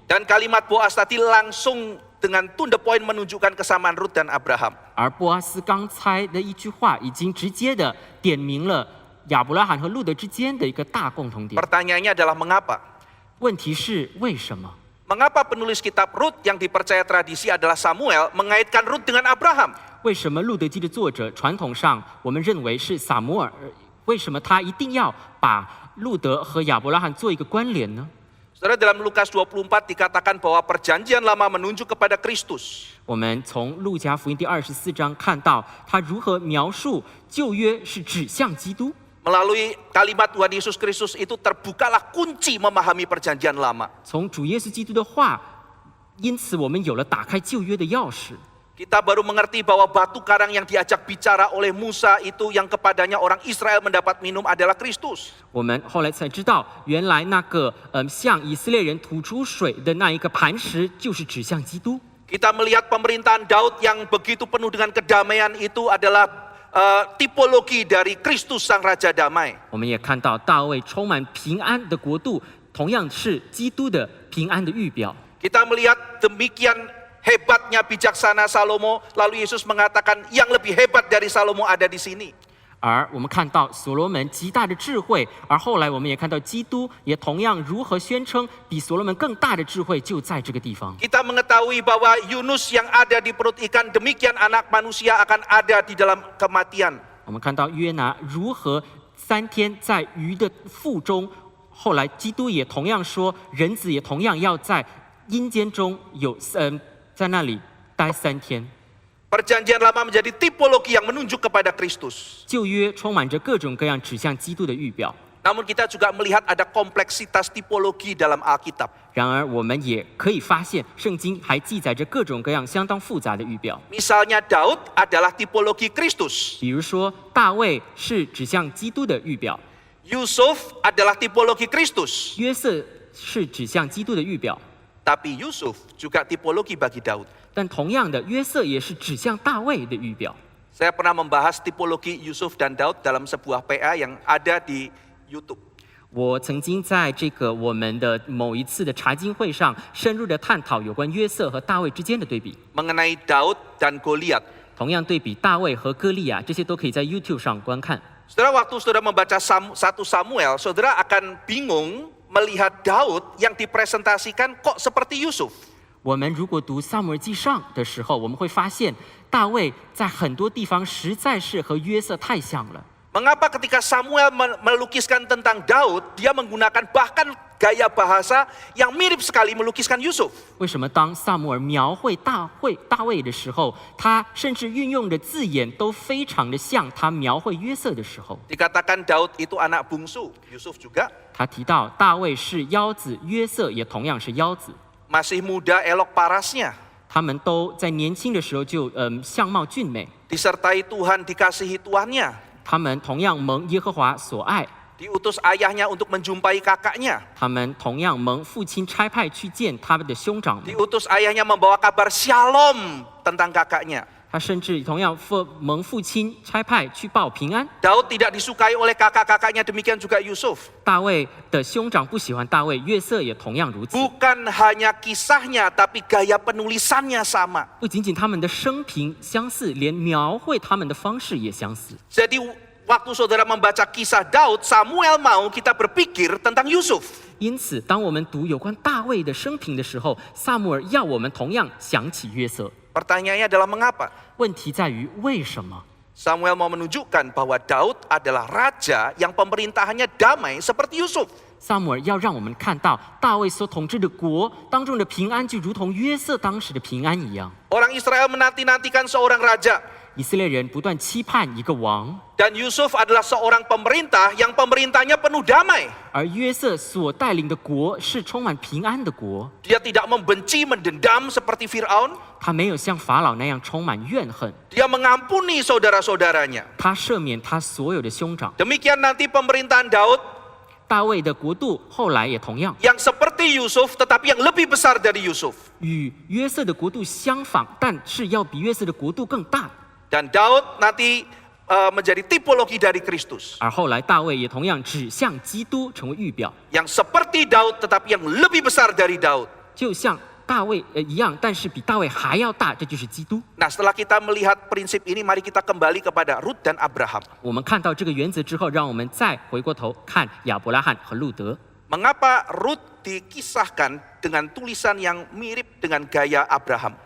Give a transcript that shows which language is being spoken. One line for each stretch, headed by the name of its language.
Indonesian: Dan kalimat Boaz tadi langsung dengan
English: to the point
Indonesian: menunjukkan kesamaan Rut dan Abraham.
Chinese: 而波阿斯刚才的一句话已经直接的点明了亚伯拉罕和路德之间的一个大共同点。
Indonesian: Pertanyaannya adalah mengapa?
Chinese: 问题是为什么？
Indonesian: Mengapa penulis kitab Rut yang dipercaya tradisi adalah Samuel mengaitkan Rut dengan Abraham?
Chinese: 为什么路德记的作者传统上我们认为是撒母耳？为什么他一定要把路德和亚伯拉罕做一个关联呢？
Indonesian: Saudara, dalam Lukas 24 dikatakan bahwa perjanjian lama menunjuk kepada Kristus.
Chinese: 我们从路加福音第24章看到他如何描述旧约是指向基督。
Indonesian: Melalui kalimat Tuhan Yesus Kristus itu terbukalah kunci memahami perjanjian lama.
Chinese: 从主耶稣基督的话，因此我们有了打开旧约的钥匙。
Indonesian: Kita baru mengerti bahwa batu karang yang diajak bicara oleh Musa itu yang kepadanya orang Israel mendapat minum adalah Kristus.
Chinese: 我们后来才知道，原来那个向以色列人吐出水的那一个磐石，就是指向基督。
Indonesian: Kita melihat pemerintahan Daud yang begitu penuh dengan kedamaian itu adalah tipologi dari Kristus sang Raja Damai.
Chinese: 我们也看到大卫充满平安的国度，同样是基督的平安的预表。
Indonesian: Kita melihat demikian hebatnya bijaksana Salomo, lalu Yesus mengatakan yang lebih hebat dari Salomo ada di sini.
Chinese: 而我们看到所罗门极大的智慧，而后来我们也看到基督也同样如何宣称比所罗门更大的智慧就在这个地方。
Indonesian: Kita mengetahui bahwa Yunus yang ada di perut ikan, demikian anak manusia akan ada di dalam kematian.
Chinese: 我我们看到约拿如何3天在鱼的腹中，后来基督也同样说，人子也同样要在阴间中在那里待3天。
Indonesian: Perjanjian Lama menjadi tipologi yang menunjuk kepada Kristus.
Chinese: 旧约充满着各种各样指向基督的预表，
Indonesian: Namun kita juga melihat ada kompleksitas tipologi dalam Alkitab.
Chinese: 然而我们也可以发现，圣经还记载着各种各样相当复杂的预表。
Indonesian: Misalnya Daud adalah tipologi Kristus.
Chinese: 比如说，大卫是指向基督的预表，
Indonesian: Yusuf adalah tipologi Kristus.
Chinese: 约瑟是指向基督的预表，
Indonesian: Tapi Yusuf juga tipologi bagi Daud.
Chinese: 但同样的，约瑟也是指向大卫的预表。
Indonesian: Saya pernah membahas tipologi Yusuf dan Daud dalam sebuah PA yang ada di YouTube.
Chinese: 我曾经在我们的某一次的查经会上，深入的探讨有关约瑟和大卫之间的对比，
Indonesian: Mengenai Daud dan Goliat.
Chinese: 同样对比大卫和歌利亚，这些都可以在 YouTube 上观看。
Indonesian: Saudara, waktu saudara membaca 1 Samuel, saudara akan bingung melihat Daud yang dipresentasikan kok seperti Yusuf.
Chinese: 我们如果读撒母耳记上的时候，我们会发现大卫在很多地方实在是和约瑟太像了。
Indonesian: Mengapa ketika Samuel melukiskan tentang Daud, dia menggunakan bahkan gaya bahasa yang mirip sekali melukiskan Yusuf?
Chinese: 为什么当撒母耳描绘大卫的时候，他甚至运用的字眼都非常的像他描绘约瑟的时候？
Indonesian: Dikatakan Daud itu anak bungsu, Yusuf juga.
Chinese: 他提到大卫是腰子，约瑟也同样是腰子。
Indonesian: Masih muda elok parasnya.
Chinese: 他们都在年轻的时候就相貌俊美，
Indonesian: Disertai Tuhan, dikasihi tuannya.
Chinese: 他们同样蒙耶和华所爱，
Indonesian: Diutus ayahnya untuk menjumpai kakaknya.
Chinese: 他们同样蒙父亲差派去见他们的兄长们，
Indonesian: Diutus ayahnya membawa kabar shalom tentang kakaknya.
Chinese: 他甚至同样蒙父亲差派去报平安。
Indonesian: Daud tidak disukai oleh kakak-kakaknya, demikian juga Yusuf.
Chinese: 大卫的兄长不喜欢大卫，约瑟也同样如此。
Indonesian: Bukan hanya kisahnya, tapi gaya penulisannya sama.
Chinese: 不仅仅他们的生平相似，连描绘他们的方式也相似。
Indonesian: Jadi waktu saudara membaca kisah Daud, Samuel mau kita berpikir tentang Yusuf.
Chinese: 因此，当我们读有关大卫的生平的时候，撒母耳要我们同样想起约瑟。
Indonesian: Pertanyaannya adalah mengapa?
Chinese: 问题在于为什么？
Indonesian: Samuel mau menunjukkan bahwa Daud adalah raja yang pemerintahannya damai seperti Yusuf.
Chinese: 撒母耳要让我们看到大卫所统治的国当中的平安，就如同约瑟当时的平安一样。
Indonesian: Orang Israel menanti-nantikan seorang raja.
Chinese: 以色列人不断期盼一个王，
Indonesian: Dan Yusuf adalah seorang pemerintah yang pemerintahnya penuh damai.
Chinese: 而约瑟所带领的国是充满平安的国。
Indonesian: Dia tidak membenci, mendendam seperti Fir'aun.
Chinese: 他没有像法老那样充满怨恨，
Indonesian: Dia mengampuni saudara-saudaranya.
Chinese: 他赦免他所有的兄长。
Indonesian: Demikian nanti pemerintahan Daud
Chinese: 大卫的国度后来也同样
Indonesian: yang seperti Yusuf, tetapi yang lebih besar dari Yusuf.
Chinese: 与约瑟的国度相仿，但是要比约瑟的国度更大。
Indonesian: Dan Daud nanti menjadi tipologi dari Kristus.
Chinese: 而后来大卫也同样指向基督，成为预表，
Indonesian: Yang seperti Daud, tetapi yang lebih besar dari Daud.
Chinese: 就像大卫一样，但是比大卫还要大，这就是基督。
Indonesian: Nah, setelah kita melihat prinsip ini, mari kita kembali kepada Rut dan Abraham.
Chinese: 我们看到这个原则之后，让我们再回过头看亚伯拉罕和路德。
Indonesian: Mengapa Rut dikisahkan dengan tulisan yang mirip dengan gaya Abraham?